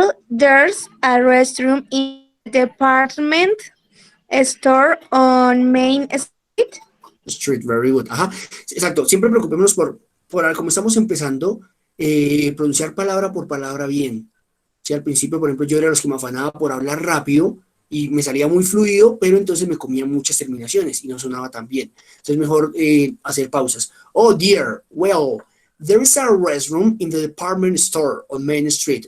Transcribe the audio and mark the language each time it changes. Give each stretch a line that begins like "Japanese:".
English: There's a restroom in the department store on Main Street? Street, very good.
Spanish: Ajá, exacto. Siempre preocupémonos por como estamos empezando, pronunciar palabra por palabra bien. Si al principio, por ejemplo, yo era de los que me afanaba por hablar rápido y me salía muy fluido, pero entonces me comía muchas terminaciones y no sonaba tan bien. Entonces, mejor hacer pausas.
English: Oh, dear. Well, there is a restroom in the department store on Main Street.